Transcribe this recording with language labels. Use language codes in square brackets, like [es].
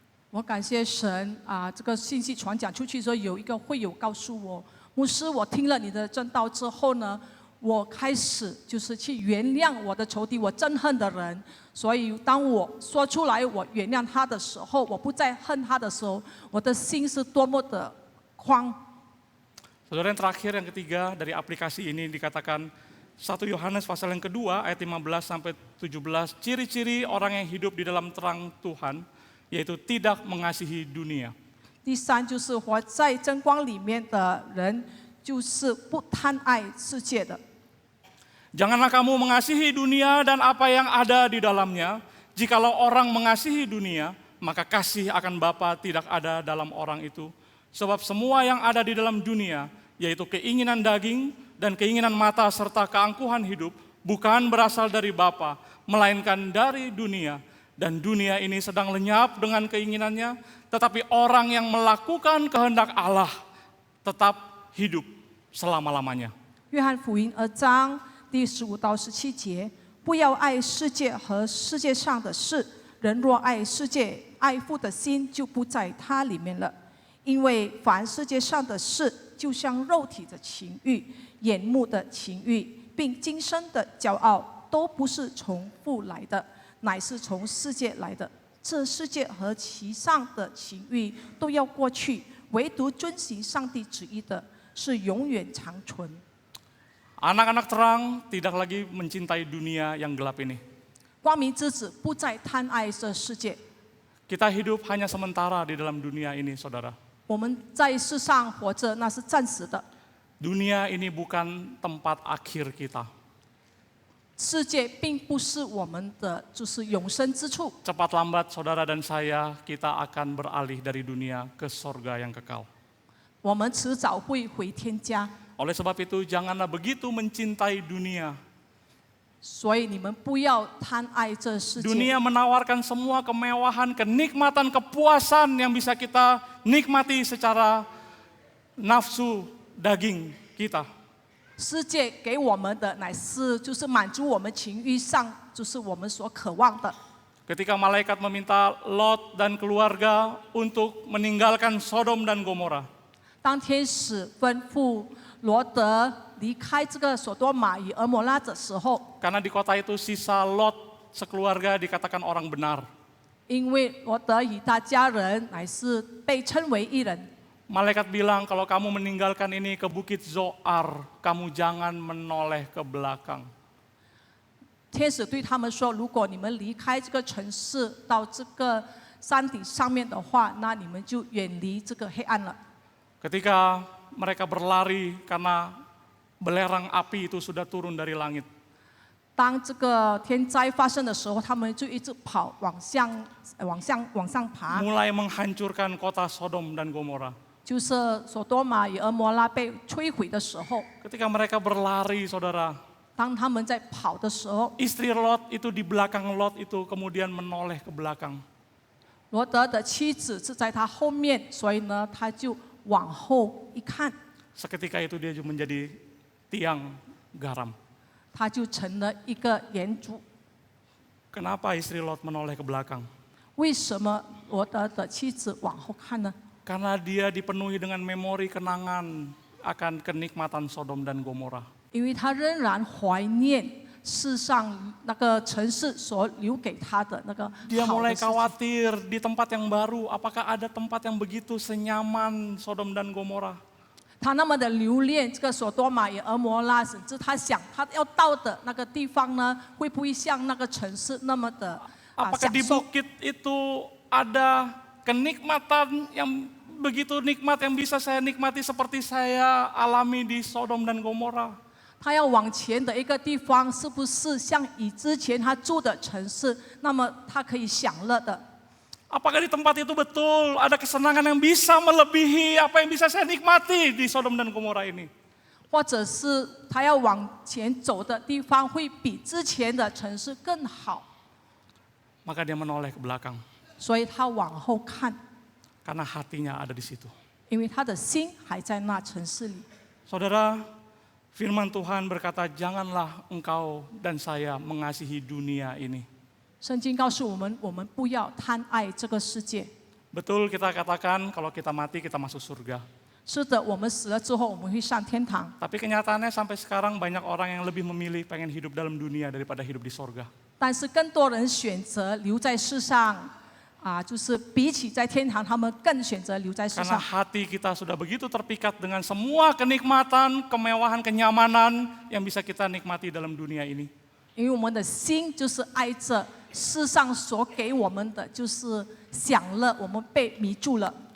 [zh] 我感谢神这个信息传讲出去的时候，有一个会友告诉我，牧师，我听了你的正道之后呢，我开始就是去原谅我的仇敌，我憎恨的人。所以当我说出来我原谅他的时候，我不再恨他的时候，我的心是多么的宽。 [id] Saudara, yang terakhir, yang ketiga dari aplikasi ini dikatakan 1 Yohanes pasal yang kedua ayat 15 sampai 17, ciri-ciri orang yang hidup di dalam terang Tuhan, yaitu tidak mengasihi dunia. [zh] 第三就是活在真光里面的人，就是不贪爱世界的。 [id] Janganlah kamu mengasihi dunia dan apa yang ada di dalamnya. Jikalau orang mengasihi dunia, maka kasih akan Bapa tidak ada dalam orang itu. Sebab semua yang ada di dalam dunia, yaitu keinginan daging dan keinginan mata serta keangkuhan hidup, bukan berasal dari Bapa, melainkan dari dunia. Dan dunia ini sedang lenyap dengan keinginannya, tetapi orang yang melakukan kehendak Allah tetap hidup selama-lamanya. [zh] 约翰福音2章第15到17节，不要爱世界和世界上的事。人若爱世界，爱父的心就不在他里面了。因为凡世界上的事，就像肉体的情欲、眼目的情欲，并今生的骄傲，都不是从父来的，乃是从世界来的。这世界和其上的情欲都要过去，唯独遵行上帝旨意的，是永远长存。 [id] Anak-anak terang tidak lagi mencintai dunia yang gelap ini. [zh] 光明之子不再贪爱这世界。 [id] Kita hidup hanya sementara di dalam dunia ini, saudara. [zh] 我们在世上活着，那是暂时的。 [id] Dunia ini bukan tempat akhir kita. [zh] 世界并不是我们的就是永生之处。 [id] Cepat lambat saudara dan saya, kita akan beralih dari dunia ke sorga yang kekal. [zh] 我们迟早会回天家， [id] Oleh sebab itu, janganlah begitu mencintai dunia. [zh] 所以你们不要贪爱这世界。 [id] Dunia menawarkan semua kemewahan, kenikmatan, kepuasan yang bisa kita nikmati secara nafsu daging kita. [zh] 世界给我们的乃是就是满足我们情欲上，就是我们所渴望的。 [id] Ketika malaikat meminta Lot dan keluarga untuk meninggalkan Sodom dan Gomora. [zh] 当天使吩咐罗德离开这个所多玛与俄摩拉的时候， [id] Karena di kota itu sisa Lot sekeluarga dikatakan orang benar. [zh] 因为罗德与他家人乃是被称为义人。 [id] Malaikat bilang, kalau kamu meninggalkan ini ke Bukit Zoar, kamu jangan menoleh ke belakang. [zh] 天使对他们说：“如果你们离开这个城市，到这个山顶上面的话，那你们就远离这个黑暗了。” [id] Ketika mereka berlari karena belerang api itu sudah turun dari langit. [zh] 当这个天灾发生的时候，他们就一直跑，往上爬， [id] Mulai menghancurkan kota Sodom dan Gomora. [zh] 就是所多玛与俄摩拉被摧毁的时候， [id] ketika mereka berlari, saudara, [zh] 当他们在跑的时候， [id] istri Lot itu di belakang Lot itu kemudian menoleh ke belakang. [zh] 罗德的妻子是在他后面，所以呢，他就往后一看， [id] Seketika itu dia juga menjadi tiang garam. [zh] 他就成了一个盐柱。 [id] Kenapa istri Lot menoleh ke belakang? [zh] 为什么罗德的妻子往后看呢？ [id] Karena dia dipenuhi dengan memori kenangan akan kenikmatan Sodom dan Gomora. [zh] 因为他仍然怀念世上那个城市所留给他的那个 [id] Dia [zh] 好 [id] mulai [zh] 的事情。 [id] khawatir di tempat yang baru, apakah ada tempat yang begitu senyaman Sodom dan Gomora? [zh] 他那么的留恋这个所多玛与俄摩拉，甚至他想他要到的那个地方呢，会不会像那个城市那么的 [id] Apakah [zh] 享 [id] di [zh] 受？ [id] bukit itu ada kenikmatan yang begitu nikmat yang bisa saya nikmati seperti saya alami di Sodom dan Gomora? [zh] 他要往前的一个地方，是不是像以之前他住的城市，那么他可以享乐的？ [id] Apakah di tempat itu betul ada kesenangan yang bisa melebihi apa yang bisa saya nikmati di Sodom dan Gomora ini? [zh] 或者是他要往前走的地方，会比之前的城市更好？ [id] Maka dia menoleh ke belakang [zh] 所以他往后看， [id] karena hatinya ada di situ. [zh] 因为他的心还在那城市里。 [id] Saudara, firman Tuhan berkata, janganlah engkau dan saya mengasihi dunia ini. [zh] 圣经告诉我们，我们不要贪爱这个世界。 [id] Betul kita katakan kalau kita mati kita masuk surga. [zh] 是的，我们死了之后，我们会上天堂。 [id] Tapi kenyataannya sampai sekarang banyak orang yang lebih memilih pengen hidup dalam dunia daripada hidup di sorga. [zh] 但是更多人选择留在世上，就是比起在天堂，他们更选择留在世 [id] Karena hati kita sudah begitu terpikat dengan semua kenikmatan, kemewahan, kenyamanan yang bisa kita nikmati dalam dunia ini. [zh] 因为我们的心就是爱着世上所给我们的，就是享乐，我们被迷住了。